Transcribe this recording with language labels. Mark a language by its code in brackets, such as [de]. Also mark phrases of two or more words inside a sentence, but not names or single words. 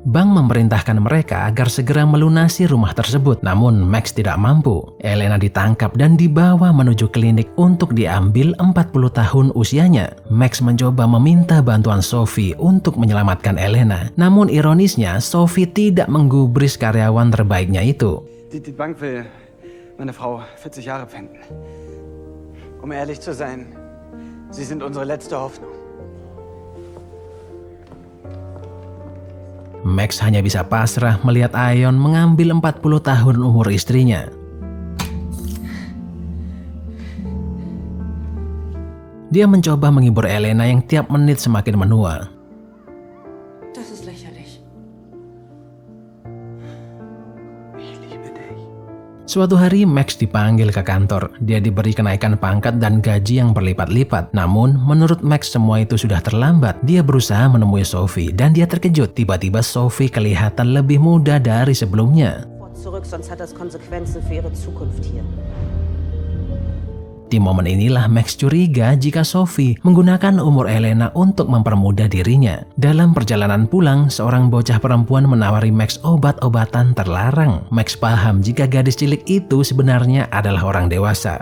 [id] Bank memerintahkan mereka agar segera melunasi rumah tersebut. Namun Max tidak mampu. Elena ditangkap dan dibawa menuju klinik untuk diambil 40 tahun usianya. Max mencoba meminta bantuan Sophie untuk menyelamatkan Elena. Namun ironisnya, Sophie tidak menggubris karyawan terbaiknya itu. [de] Die Bank will meine Frau 40 Jahre pfänden. Um ehrlich zu sein, Sie sind unsere letzte Hoffnung. [id] Max hanya bisa pasrah melihat Aeon mengambil 40 tahun umur istrinya. Dia mencoba menghibur Elena yang tiap menit semakin menua. [de] Das ist lächerlich. [id] Suatu hari Max dipanggil ke kantor. Dia diberi kenaikan pangkat dan gaji yang berlipat-lipat. Namun menurut Max semua itu sudah terlambat. Dia berusaha menemui Sophie dan dia terkejut. Tiba-tiba Sophie kelihatan lebih muda dari sebelumnya. [de] Zurück, sonst hat das Konsequenzen für ihre Zukunft hier. [id] Di momen inilah Max curiga jika Sophie menggunakan umur Elena untuk mempermudah dirinya. Dalam perjalanan pulang, seorang bocah perempuan menawari Max obat-obatan terlarang. Max paham jika gadis cilik itu sebenarnya adalah orang dewasa.